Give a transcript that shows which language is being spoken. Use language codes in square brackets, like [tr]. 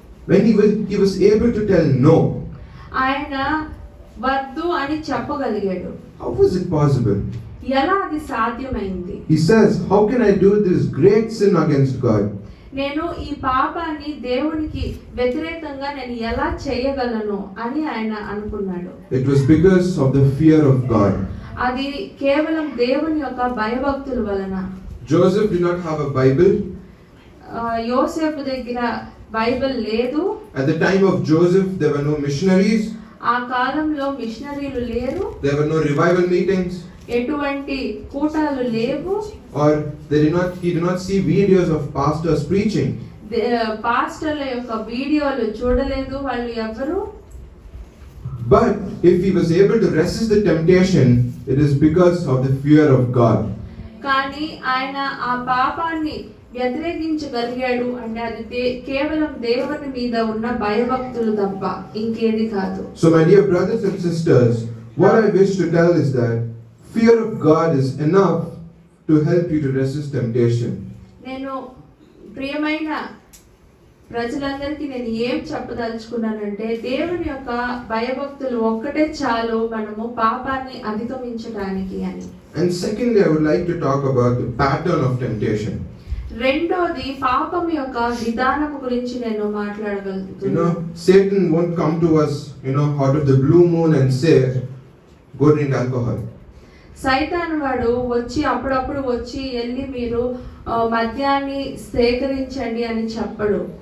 [en] when he was able to tell no, [te] ఆయన వద్దు అని చెప్పగలిగాడు. [en] how was it possible? [te] ఎలా అది సాధ్యమైంది? [en] He says, how can I do this great sin against God? [te] నేను ఈ పాపాన్ని దేవునికి వ్యతిరేకంగా నేను ఎలా చేయగలను అని ఆయన అనుకున్నాడు. [en] It was because of the fear of God. [te] అది కేవలం దేవుని యొక్క భయభక్తుల వలన. [en] Joseph did not have a Bible. [te] యోసేపు దగ్గర బైబిల్ లేదు. [en] At the time of Joseph, there were no missionaries. [te] ఆ కాలంలో మిషనరీలు లేరు. [en] There were no revival meetings. [te] ఎటువంటి కూటాలు లేవు. [en] Or he did not see videos of pastors preaching. [te] పాస్టర్ల యొక్క వీడియోలు చూడలేదు వాళ్ళు ఎవరు. [en] But if he was able to resist the temptation, it is because of the fear of God. [te] కానీ ఆయన ఆ పాపాన్ని వ్యతిరేకించగలిగాడు అంటే అది కేవలం దేవుని మీద ఉన్న భయభక్తులు తప్ప ఇంకేది కాదు. [en] So my dear brothers and sisters, what I wish to tell is that fear of God is enough to help you to resist temptation. [te] నేను ప్రియమైన ప్రజలందరికీ నేను ఏం చెప్పదలుచుకున్నానంటే, దేవుని యొక్క భయభక్తులు ఒక్కటే చాలు మనము పాపాన్ని అధిగమించడానికి అని. [en] And secondly, I would like to talk about the pattern of temptation. [te] రెండోది పాపం యొక్క విధానం గురించి నేను మాట్లాడగలుగుతున్నాను. [en] Satan won't come to us, out of the blue moon and say, go drink alcohol. [te] సైతాన్ వాడు వచ్చి అప్పుడప్పుడు వచ్చి వెళ్ళి మీరు మద్యాన్ని సేకరించండి అని చెప్పడు.